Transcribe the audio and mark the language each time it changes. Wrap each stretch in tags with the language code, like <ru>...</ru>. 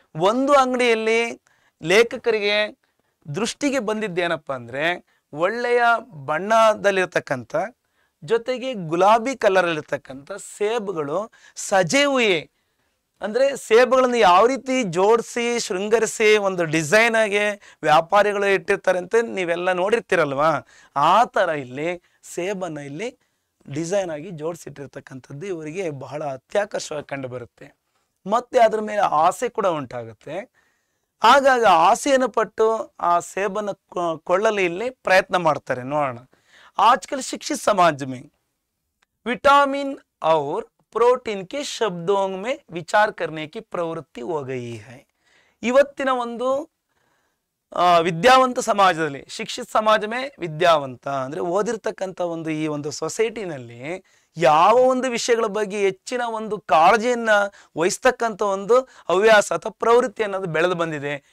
<kn>ಒಂದು ಅಂಗಡಿಯಲ್ಲಿ ಲೇಖಕರಿಗೆ ದೃಷ್ಟಿಗೆ ಬಂದಿದ್ದೇನಪ್ಪ ಅಂದ್ರೆ ಒಳ್ಳೆಯ ಬಣ್ಣದಲ್ಲಿರ್ತಕ್ಕಂಥ ಜೊತೆಗೆ ಗುಲಾಬಿ ಕಲರ್ ಇರ್ತಕ್ಕಂಥ ಸೇಬುಗಳು</kn> <hi>ಸಜೆ ಹುಯೆ</hi> <kn>ಅಂದ್ರೆ ಸೇಬುಗಳನ್ನು ಯಾವ ರೀತಿ ಜೋಡಿಸಿ ಶೃಂಗರಿಸಿ ಒಂದು ಡಿಸೈನ್ ಆಗಿ ವ್ಯಾಪಾರಿಗಳು ಇಟ್ಟಿರ್ತಾರೆ ಅಂತ ನೀವೆಲ್ಲ ನೋಡಿರ್ತೀರಲ್ವಾ, ಆ ತರ ಇಲ್ಲಿ ಸೇಬನ್ನ ಇಲ್ಲಿ ಡಿಸೈನ್ ಆಗಿ ಜೋಡಿಸಿಟ್ಟಿರ್ತಕ್ಕಂಥದ್ದು ಇವರಿಗೆ ಬಹಳ ಅತ್ಯಾಕರ್ಷವಾಗಿ ಕಂಡು ಬರುತ್ತೆ. ಮತ್ತೆ ಅದ್ರ ಮೇಲೆ ಆಸೆ ಕೂಡ ಉಂಟಾಗುತ್ತೆ. ಹಾಗಾಗಿ ಆಸೆಯನ್ನು ಪಟ್ಟು ಆ ಸೇಬನ್ನು ಕೊಳ್ಳಲು ಇಲ್ಲಿ ಪ್ರಯತ್ನ ಮಾಡ್ತಾರೆ. ನೋಡೋಣ.</kn> <hi>आजकल शिक्षित समाज में विटामिन और प्रोटीन के शब्दों में विचार करने की प्रवृत्ति हो गई है.</hi> <kn>ಇವತ್ತಿನ ಒಂದು ವಿದ್ಯಾವಂತ ಸಮಾಜದಲ್ಲಿ,</kn> <hi>ಶಿಕ್ಷಿತ ಸಮಾಜಮೇ</hi> <kn>ವಿದ್ಯಾವಂತ ಅಂದ್ರೆ ಓದಿರ್ತಕ್ಕಂಥ ಒಂದು ಈ ಒಂದು ಸೊಸೈಟಿನಲ್ಲಿ ಯಾವ ಒಂದು ವಿಷಯಗಳ ಬಗ್ಗೆ ಹೆಚ್ಚಿನ ಒಂದು ಕಾಳಜಿಯನ್ನ ವಹಿಸ್ತಕ್ಕಂಥ ಒಂದು ಹವ್ಯಾಸ ಅಥವಾ ಪ್ರವೃತ್ತಿ ಅನ್ನೋದು ಬೆಳೆದು ಬಂದಿದೆ.</kn>